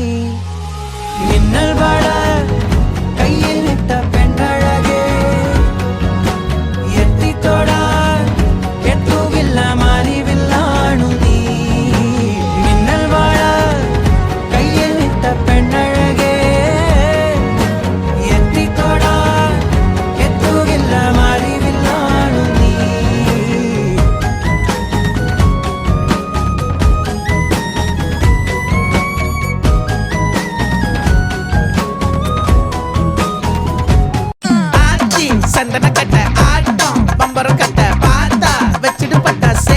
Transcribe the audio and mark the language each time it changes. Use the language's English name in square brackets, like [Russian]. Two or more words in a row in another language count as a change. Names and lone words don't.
[Malayalam] മിന്നൽ വട കയ്യിൽ ഇട്ട പെണ്ണഴകേ, എത്തിത്തൊടാൻ എത്തുകില്ല മാറിവില്ലാണു നീ. മിന്നൽ വട കയ്യിൽ ഇട്ട പെണ്ണഴകേ, എത്തിത്തൊടാൻ എത്തുകില്ല മാറിവില്ലാണു നീ. [Tamil] சந்தன கட்ட ஆட்டம் பம்பரம் கட்ட பாத்தா வச்சிடு பட்டாசே.